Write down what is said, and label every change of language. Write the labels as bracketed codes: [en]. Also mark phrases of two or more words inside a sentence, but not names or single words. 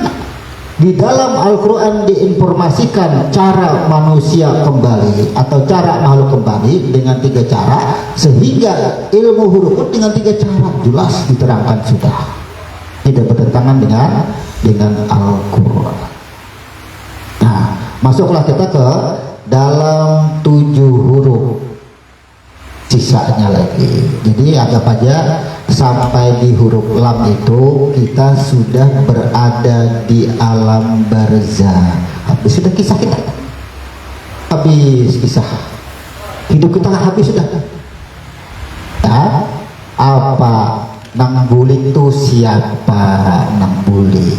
[bjn] Di dalam Al-Quran diinformasikan cara manusia kembali atau cara makhluk kembali dengan 3 cara, sehingga ilmu huruf pun dengan 3 cara jelas diterangkan sudah. Tidak bertentangan dengan Al-Quran. Nah, masuklah kita ke dalam 7 huruf sisanya lagi. Jadi anggap aja sampai di huruf lam itu kita sudah berada di alam barzah. Habis sudah kisah kita. Habis kisah. Hidup kita habis sudah. Ya, apa nang bulik itu siapa nang bulik?